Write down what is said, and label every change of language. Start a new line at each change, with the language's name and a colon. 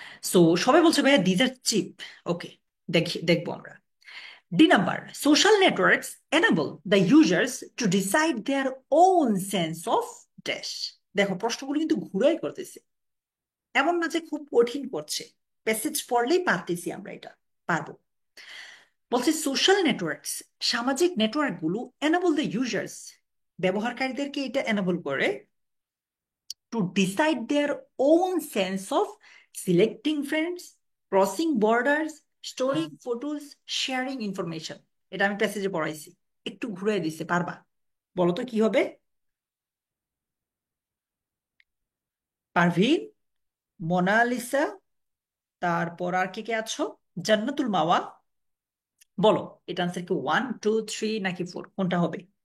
Bangla: So সবাই বলছে ভাইয়া
English: These are cheap.
Bangla: ওকে, দেখবো আমরা।
English: D number, social networks enable the users to decide their own sense of dash।
Bangla: দেখো প্রশ্নগুলো কিন্তু ঘুরাই করতেছে, এমন না যে খুব কঠিন করছে। প্যাসেজ পড়লেই পারতেছি আমরা এটা, পারবো। বলছে সোশ্যাল নেটওয়ার্কস, সামাজিক নেটওয়ার্কগুলো
English: enable the users,
Bangla: ব্যবহারকারীদেরকে এটা
English: enable করে to decide their own sense of selecting friends, crossing borders, storing photos, sharing information।
Bangla: এটা আমি প্যাসেজে পড়াইছি, একটু ঘুরে দিছে, পারবা? বলো তো কি হবে? পারভিন, মোনালিসা, তারপর আর কে কে আছো? জান্নাতুল মাওয়া। বলো, এটা আনসার কি 1 2 3 নাকি 4, কোনটা হবে?